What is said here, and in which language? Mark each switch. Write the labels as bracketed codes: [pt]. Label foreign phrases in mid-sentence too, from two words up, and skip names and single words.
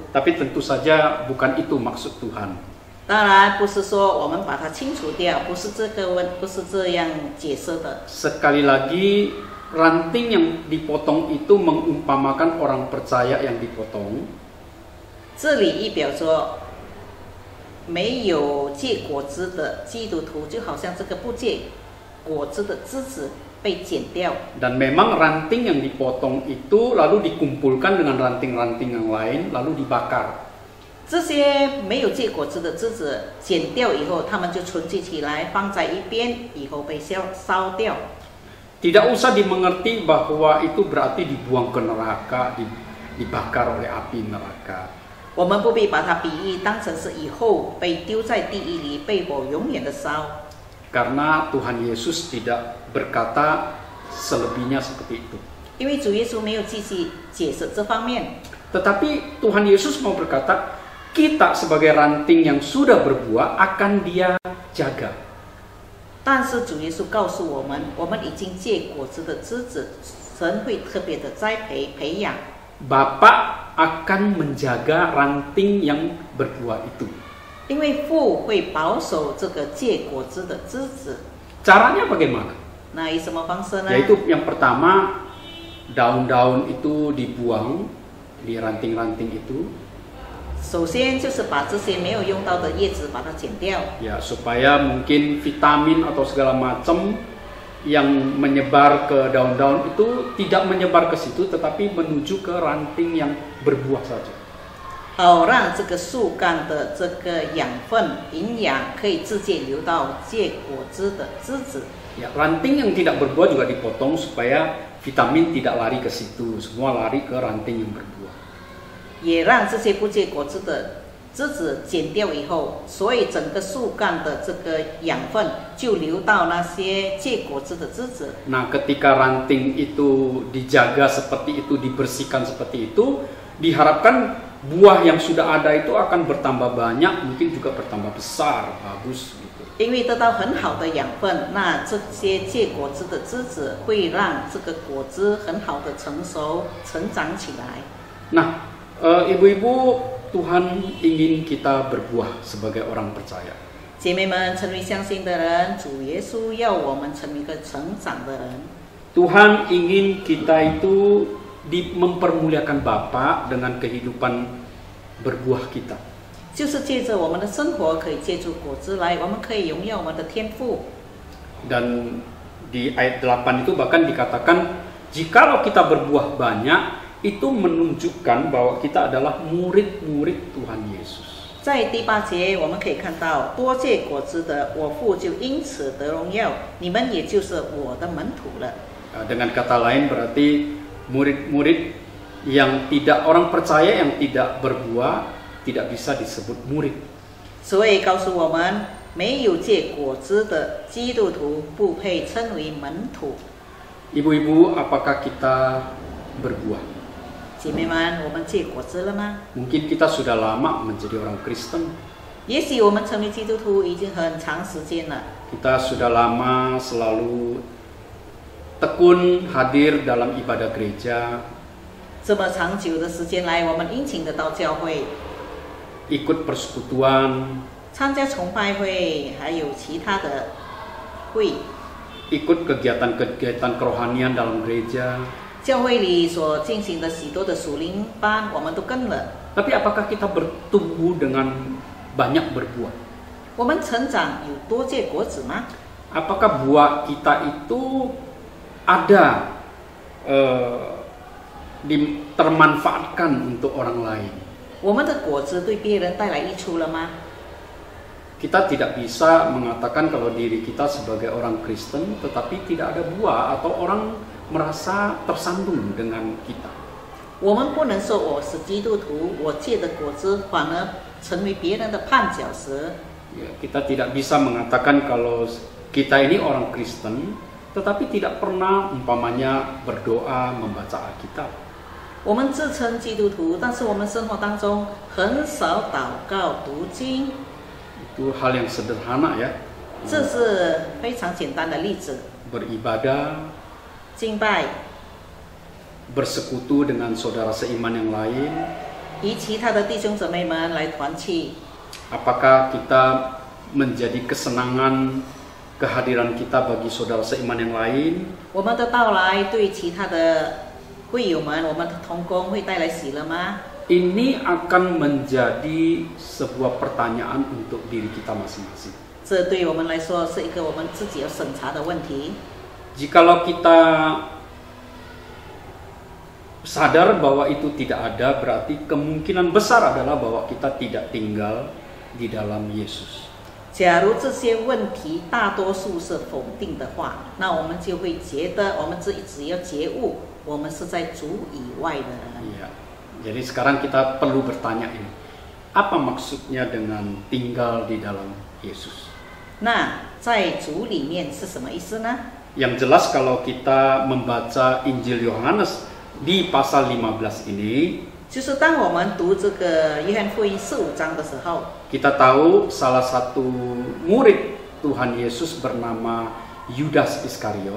[id] Tapi tentu saja bukan itu maksud Tuhan. [zh] 当然不是说我们把它清除掉，不是这样解释的。 [id] Sekali lagi, ranting yang dipotong itu mengumpamakan orang percaya yang dipotong. [zh] 这里意表说，没有结果子的基督徒，就好像这个不结果子的枝子被剪掉。 [id] Dan memang ranting yang dipotong itu lalu dikumpulkan dengan ranting-ranting yang lain lalu dibakar. [zh] 这些没有结果子的枝子剪掉以后，它们就存积起来，放在一边，以后被烧掉。 [id] Tidak usah dimengerti bahwa itu berarti dibuang ke neraka, dibakar oleh api neraka. [zh] 我们不必把它比喻当成是以后被丢在地狱里，被火永远的烧。 [id] Karena Tuhan Yesus tidak berkata selebihnya seperti itu. [zh] 因为主耶稣没有继续解释这方面。 [id] Tetapi Tuhan Yesus mau berkata, kita sebagai ranting yang sudah berbuah akan Dia jaga. [zh] 但是主耶稣告诉我们，我们已经结果子的枝子，神会特别的栽培养。 [id] Bapa akan menjaga ranting yang berbuah itu. [zh] 因为父会保守这个结果子的枝子。 [id] Caranya bagaimana? [zh] 那以什么方式呢？ [id] Yaitu yang pertama, daun-daun itu dibuang di ranting-ranting itu. [zh] 首先就是把这些没有用到的叶子把它剪掉。 [id] Ya, supaya mungkin vitamin atau segala macam yang menyebar ke daun-daun itu tidak menyebar ke situ, tetapi menuju ke ranting yang berbuah saja. [zh] 好让这个树干的这个养分、营养可以直接流到结果子的枝子。 [id] Ya, ranting yang tidak berbuah juga dipotong supaya vitamin tidak lari ke situ, semua lari ke ranting yang berbuah. [zh] 也让这些不结果子的枝子剪掉以后，所以整个树干的这个养分就流到那些结果子的枝子。 [id] Nah, ketika ranting itu dijaga seperti itu, dibersihkan seperti itu, diharapkan buah yang sudah ada itu akan bertambah banyak, mungkin juga bertambah besar, bagus gitu. [zh] 因为得到很好的养分，那这些结果子的枝子会让这个果子很好的成熟、成长起来。 [id] Nah, ibu-ibu, Tuhan ingin kita berbuah sebagai orang percaya. [zh] 姐妹们，成为相信的人，主耶稣要我们成为一个成长的人。 [id] Tuhan ingin kita itu mempermuliakan Bapa dengan kehidupan berbuah kita. [zh] 就是借着我们的生活，可以借助果子来，我们可以荣耀我们的天父。 [id] Dan di ayat 8 itu bahkan dikatakan, jikalau kita berbuah banyak, itu menunjukkan bahwa kita adalah murid-murid Tuhan Yesus. [zh] 在第8节，我们可以看到，多结果子的，我父就因此得荣耀，你们也就是我的门徒了。 [id] Dengan kata lain berarti murid-murid yang tidak orang percaya yang tidak berbuah tidak bisa disebut murid. [zh] 所以告诉我们，没有结果子的基督徒不配称为门徒。 [id] Ibu-ibu, apakah kita berbuah? [zh] 姐妹们，我们结果子了吗？ [id] Mungkin kita sudah lama menjadi orang Kristen. [zh] 也许我们成为基督徒已经很长时间了。 [id] Kita sudah lama selalu tekun hadir dalam ibadah gereja, [zh] 这么长久的时间来，我们殷勤的到教会， [id] ikut persekutuan, [zh] 参加崇拜会，还有其他的会， [id] ikut kegiatan-kegiatan kerohanian dalam gereja. [zh] 教会里所进行的许多的属灵班，我们都跟了。 [id] Tapi apakah kita bertumbuh dengan banyak berbuah? [zh] 我们成长有多结果子吗？ [id] Apakah buah kita itu ada termanfaatkan untuk orang lain? [zh] 我们的果子对别人带来益处了吗？ [id] Kita tidak bisa mengatakan kalau diri kita sebagai orang Kristen tetapi tidak ada buah atau orang merasa tersandung dengan kita. [zh] 我们不能说我是基督徒，我结的果子反而成为别人的绊脚石。 [id] Ya, kita tidak bisa mengatakan kalau kita ini orang Kristen tetapi tidak pernah umpamanya berdoa membaca Alkitab. [zh] 我们自称基督徒，但是我们生活当中很少祷告读经， [id] Itu hal yang sederhana ya. [zh] 这是非常简单的例子。 [id] Beribadah, [zh] 敬拜， [id] bersekutu dengan saudara seiman yang lain. [zh] 与其他的弟兄姊妹们来团契。 [id] Apakah kita menjadi kesenangan kehadiran kita bagi saudara seiman yang lain? [zh] 我们的到来对其他的会友们，我们的同工会带来喜乐吗？ [id] Ini akan menjadi sebuah pertanyaan untuk diri kita masing-masing. [zh] 这对我们来说是一个我们自己要审查的问题。 [id] Jikalau kita sadar bahwa itu tidak ada, berarti kemungkinan besar adalah bahwa kita tidak tinggal di dalam Yesus. [zh] 假如这些问题大多数是否定的话，那我们就会觉得我们只要觉悟，我们是在主以外的人。 [id] Iya. Jadi sekarang kita perlu bertanya ini, apa maksudnya dengan tinggal di dalam Yesus? [zh] 那在主里面是什么意思呢？ [id] Yang jelas kalau kita membaca Injil Yohanes di pasal 15 ini, [zh] 就是当我们读这个约翰福音15章的时候， [id] kita tahu salah satu murid Tuhan Yesus bernama Yudas Iskariot.